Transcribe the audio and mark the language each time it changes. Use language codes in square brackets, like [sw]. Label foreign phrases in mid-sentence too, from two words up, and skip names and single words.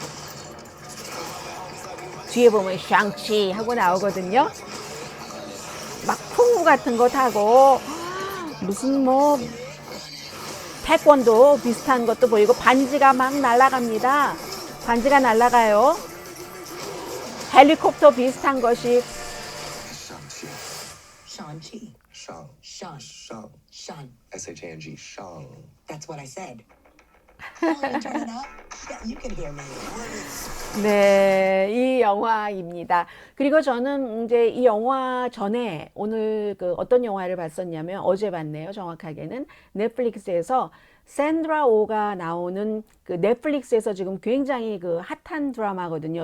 [ko] 뒤에 보면 샹치 하고 나오거든요. 막 풍구 같은 거 타고 무슨 뭐 태권도 비슷한 것도 보이고 반지가 막 날아갑니다. 반지가 날아가요. 헬리콥터 비슷한 것이 [en] Shang-Chi. Shang. Shang. Shang. Shang. S-H-A-N-G. Shang. That's what I said. Oh, you turn it up? Yeah, you can hear me. [ko] 네, 이 영화입니다. 그리고 저는 이제 이 영화 전에 오늘 그 어떤 영화를 봤었냐면 어제 봤네요. 정확하게는 넷플릭스에서 샌드라 오가 나오는 그 넷플릭스에서 지금 굉장히 그 핫한 드라마거든요.